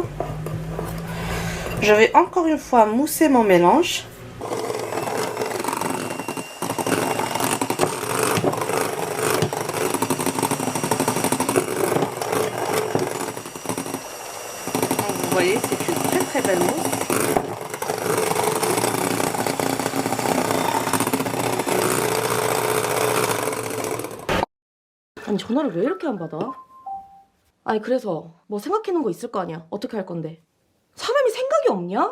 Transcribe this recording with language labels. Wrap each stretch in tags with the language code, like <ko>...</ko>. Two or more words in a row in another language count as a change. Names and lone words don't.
<fr>Je vais encore une fois mousser mon mélange. Donc vous voyez, c'est une très belle mousse.</fr> <ko>아니 전화를 왜 이렇게 안 받아? 아니 그래서 뭐 생각해놓은 거 있을 거 아니야. 어떻게 할 건데? 사람이 생각이 없냐?</ko>